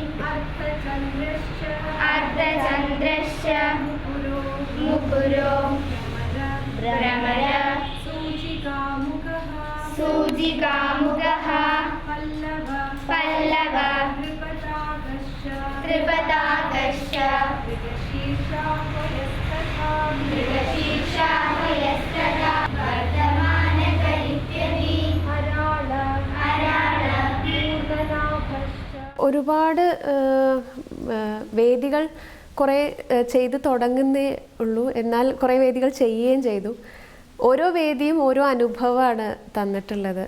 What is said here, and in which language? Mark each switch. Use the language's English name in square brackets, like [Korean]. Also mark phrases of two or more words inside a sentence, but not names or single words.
[Sanskrit] अर्धचन्द्रश्च मुकुरो भ्रमर सूजिकामुखः पल्लव त्रिपताकश्च मृगशीर्षा वयस्तथा वर्धमानकलित्यपि [Malayalam] ഒരുപാട് വേദികൾ കുറേ ചെയ്ത് തുടങ്ങുന്നേ ഉള്ളൂ. എന്നാൽ കുറേ വേദികൾ ചെയ്യുകയും ചെയ്തു. ഓരോ വേദിയും ഓരോ അനുഭവമാണ് തന്നിട്ടുള്ളത്.